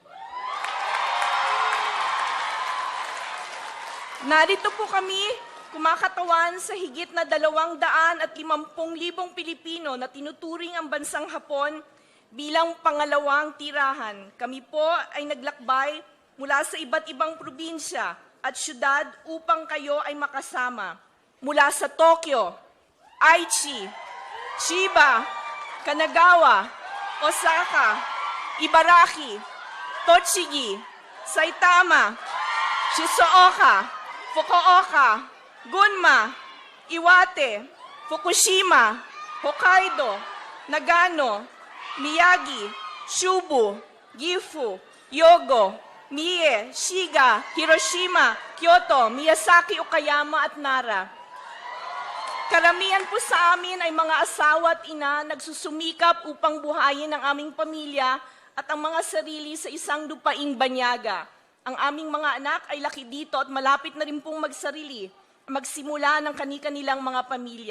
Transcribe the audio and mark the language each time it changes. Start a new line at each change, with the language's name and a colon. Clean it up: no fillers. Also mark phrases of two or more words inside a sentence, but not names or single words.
Filipino: Narito po kami, kumakatawan sa higit na 250,000 Pilipino na tinuturing ang bansang Hapon bilang pangalawang tirahan. Kami po ay naglakbay mula sa iba't ibang probinsya at syudad upang kayo ay makasama. Mula sa Tokyo, Aichi, Chiba, Kanagawa, Osaka, Ibaraki, Tochigi, Saitama, Shizuoka, Fukuoka, Gunma, Iwate, Fukushima, Hokkaido, Nagano, Miyagi, Chubu, Gifu, Hyogo, Mie, Shiga, Hiroshima, Kyoto, Miyazaki, Okayama at Nara. Karamihan po sa amin ay mga asawa at ina nagsusumikap upang buhayin ang aming pamilya at ang mga sarili sa isang lupaing banyaga. Ang aming mga anak ay laki dito at malapit na rin pong magsimula ng kani-kanilang mga pamilya.